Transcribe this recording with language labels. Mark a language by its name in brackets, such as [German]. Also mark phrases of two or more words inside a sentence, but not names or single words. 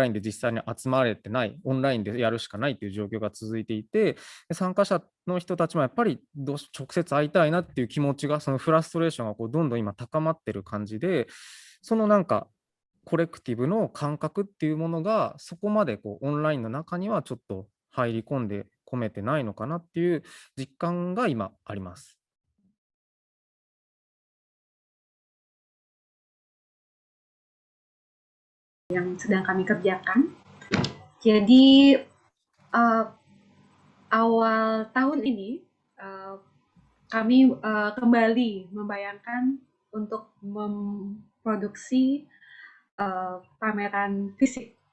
[Japanese] インで実際に集まれてない、オンラインでやるしかないという状況が続いていて、参加者の人たちもやっぱり直接会いたいなっていう気持ちが、そのフラストレーションがこうどんどん今高まってる感じで、そのなんかコレクティブの感覚っていうものが、そこまでこうオンラインの中にはちょっと入り込んで込めてないのかなっていう実感が今あります。 [Indonesian] yang sedang kami kerjakan. Jadi awal tahun ini kami kembali membayangkan untuk memproduksi pameran fisik